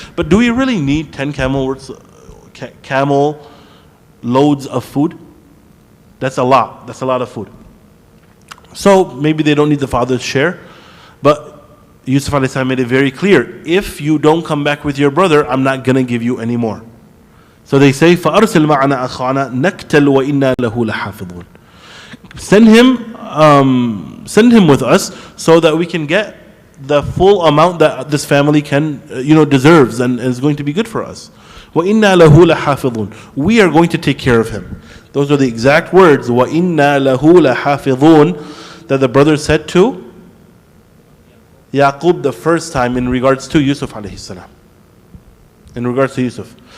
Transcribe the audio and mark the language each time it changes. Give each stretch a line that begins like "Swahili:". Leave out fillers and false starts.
English: But do we really need 10 camel loads of food? That's a lot. That's a lot of food. So maybe they don't need the father's share. But Yusuf alayhi salam made it very clear, if you don't come back with your brother, I'm not going to give you any more. So they say,
Arabic: فَأَرْسِلْ مَعَنَا أَخَانَا نَكْتَلْ وَإِنَّا لَهُ لَحَافِظُونَ.
English: Send him with us so that we can get the full amount that this family can, deserves and is going to be good for us.
Arabic: وَإِنَّا لَهُ لَحَافِظُونَ.
English: We are going to take care of him. Those are the exact words,
Arabic: وَإِنَّا لَهُ لَحَافِظُونَ,
English: that the brother said to Yaqub the first time in regards to Yusuf alayhi salam. In regards to Yusuf.